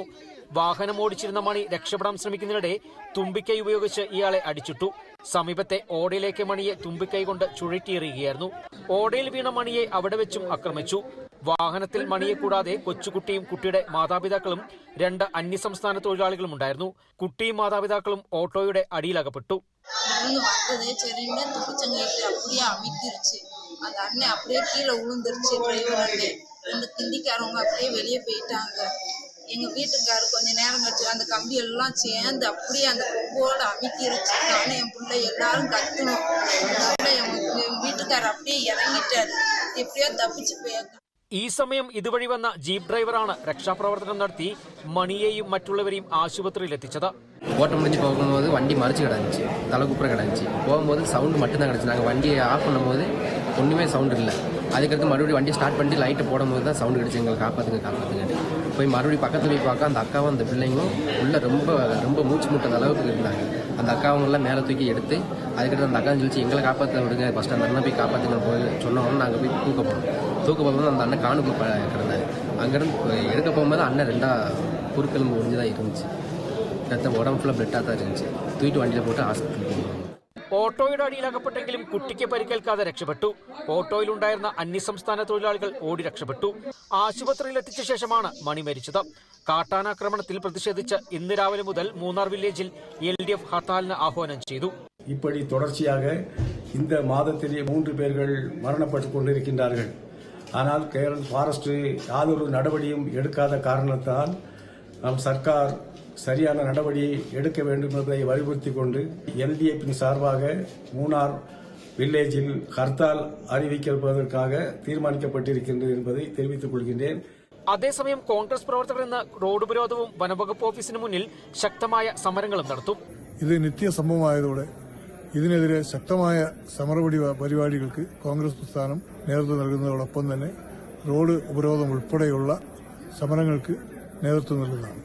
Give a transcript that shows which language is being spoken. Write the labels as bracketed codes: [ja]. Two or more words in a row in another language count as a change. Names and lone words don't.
[ml] വാഹനം ഓടിച്ചിരുന്ന മണി രക്ഷപ്പെടാൻ ശ്രമിക്കുന്നതിനിടെ തുമ്പിക്കൈ ഉപയോഗിച്ച് ഇയാളെ അടിച്ചിട്ടു. സമീപത്തെ ഓടയിലേക്ക് മണിയെ തുമ്പിക്കൈ കൊണ്ട് ചുഴറ്റിയെറിയുകയായിരുന്നു. ഓടയിൽ വീണ മണിയെ അവിടെ വെച്ചും ആക്രമിച്ചു. വാഹനത്തിൽ മണിയെ കൂടാതെ കൊച്ചുകുട്ടിയും കുട്ടിയുടെ മാതാപിതാക്കളും 2 അന്യസംസ്ഥാന തൊഴിലാളികളും ഉണ്ടായിരുന്നു. കുട്ടിയും മാതാപിതാക്കളും ഓട്ടോയുടെ അടിയിലകപ്പെട്ടു. [ta] அந்த அண்ணன் அப்படியே கீழே விழுந்துருச்சு. டிரைவர் அண்ணன் 2 திண்டிக்காரவங்க அப்படியே வெளியே போயிட்டாங்க. எங்க வீட்டுக்காரு கொஞ்ச நேரம் கழிச்சு அந்த கம்பி எல்லாம் சேர்ந்து அப்படியே அந்த கொம்போடு அமுக்கிருச்சு. நானும் என் பிள்ளை எல்லாரும் கத்தணும். என் வீட்டுக்காரர் அப்படியே இறங்கிட்டாரு. எப்படியோ தப்பிச்சு போயிருக்க. [ml] ഈ സമയം ഇതുവഴി വന്ന ജീപ്പ് ഡ്രൈവറാണ് രക്ഷാപ്രവർത്തനം നടത്തി മണിയെയും മറ്റുള്ളവരെയും ആശുപത്രിയിൽ എത്തിച്ചത്. [ta] ஓட்டம் முடிஞ்சு போகும்போது வண்டி மறைச்சு கிடந்துச்சு, தலை குப்புற கிடந்துச்சு. போகும்போது சவுண்டு மட்டும்தான் கிடச்சி. நாங்கள் வண்டியை ஆஃப் பண்ணும்போது ஒன்றுமே சவுண்டு இல்லை. அதுக்கடுத்து மறுபடியும் வண்டி ஸ்டார்ட் பண்ணிட்டு லைட்டை போடும்போது தான் சவுண்டு கிடச்சி. எங்களை காப்பாற்றுங்க. போய் மறுபடியும் பக்கத்தில் போய் பார்க்க அந்த அக்காவும் அந்த பிள்ளைங்களும் உள்ளே ரொம்ப மூச்சு முட்டத அளவுக்கு இருந்தாங்க. அந்த அக்காவங்கெல்லாம் மேலே தூக்கி எடுத்து அதுக்கடுத்து அந்த அக்கா சொல்லிச்சு எங்களை காப்பாற்ற விடுங்க, ஃபஸ்ட்டு அந்த அண்ணன் போய் காப்பாற்றுங்க போய் சொன்னோன்னு நாங்கள் போய் தூக்க போகும்போது அந்த அண்ணன் காணுக்குள்ள கிடந்தாரு. அங்கேருந்து எடுக்க போகும்போது அண்ணன் 2 குறுக்கெலும்பு ஒழிஞ்சு தான் இருந்துச்சு. உடம்பு ஃபுல்லாக ബ്ലഡാக தான் இருந்துச்சு. [ml] தூக்கிட்டு വണ്ടിയിൽ പോയിട്ട് ഹോസ്പിറ്റലിൽ പോകുന്നു. ഓട്ടോയുടെ അടിയിലകപ്പെട്ടെങ്കിലും കുട്ടിക്ക് പരിക്കേൽക്കാതെ രക്ഷപ്പെട്ടു. ഓട്ടോയിലുണ്ടായിരുന്ന അന്യസംസ്ഥാന തൊഴിലാളികൾ ഓടി രക്ഷപ്പെട്ടു. ആശുപത്രിയിൽ എത്തിച്ച ശേഷമാണ് മണി മരിച്ചത്. കാട്ടാനാക്രമണത്തിൽ പ്രതിഷേധിച്ച് ഇന്ന് രാവിലെ മുതൽ മൂന്നാർ വില്ലേജിൽ LDF ഹർത്താലിന് ആഹ്വാനം ചെയ്തു. [ta] இப்படி தொடர்ச்சியாக இந்த மாதத்திலே 3 பேர்கள் மரணப்பட்டு கொண்டிருக்கின்றார்கள். ஆனால் கேரள ஃபாரஸ்ட் யாதொரு நடவடிக்கையும் எடுக்காத காரணத்தால் நம் சர்க்கார் சரியான நடவடிக்கை எடுக்க வேண்டும் என்பதை வலியுறுத்தி கொண்டு LDFின் சார்பாக மூணார் வில்லேஜில் ஹர்த்தால் அறிவிப்பதற்காக தீர்மானிக்கப்பட்டிருக்கின்றது என்பதை தெரிவித்துக் கொள்கின்றேன். [ml] അതേസമയം കോൺഗ്രസ് പ്രവർത്തകർ ഇന്ന് റോഡ് ഉപരോധവും വനംവകുപ്പ് ഓഫീസിന് മുന്നിൽ ശക്തമായ സമരങ്ങളും നടത്തും. ഇത് നിത്യസംഭവമായതോടെ ഇതിനെതിരെ ശക്തമായ സമരപരിപാടികൾക്ക് കോൺഗ്രസ് പ്രസ്ഥാനം നേതൃത്വം നൽകുന്നതോടൊപ്പം തന്നെ റോഡ് ഉപരോധം ഉൾപ്പെടെയുള്ള സമരങ്ങൾക്ക് നേതൃത്വം നൽകുന്നതാണ്.